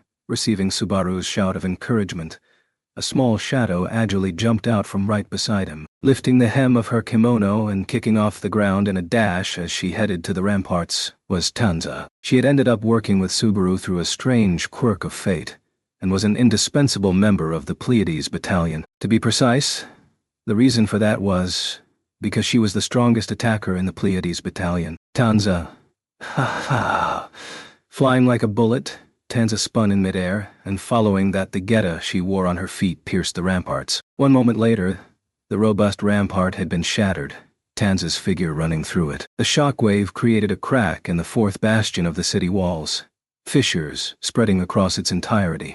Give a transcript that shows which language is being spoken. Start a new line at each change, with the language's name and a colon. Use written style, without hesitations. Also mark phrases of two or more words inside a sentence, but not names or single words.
English: Receiving Subaru's shout of encouragement, a small shadow agilely jumped out from right beside him, lifting the hem of her kimono and kicking off the ground in a dash as she headed to the ramparts, was Tanza. She had ended up working with Subaru through a strange quirk of fate, and was an indispensable member of the Pleiades battalion. To be precise, the reason for that was because she was the strongest attacker in the Pleiades battalion. Tanza. Ha ha. Flying like a bullet, Tanza spun in midair, and following that the geta she wore on her feet pierced the ramparts. 1 moment later, the robust rampart had been shattered, Tanza's figure running through it. The shockwave created a crack in the 4th bastion of the city walls, fissures spreading across its entirety.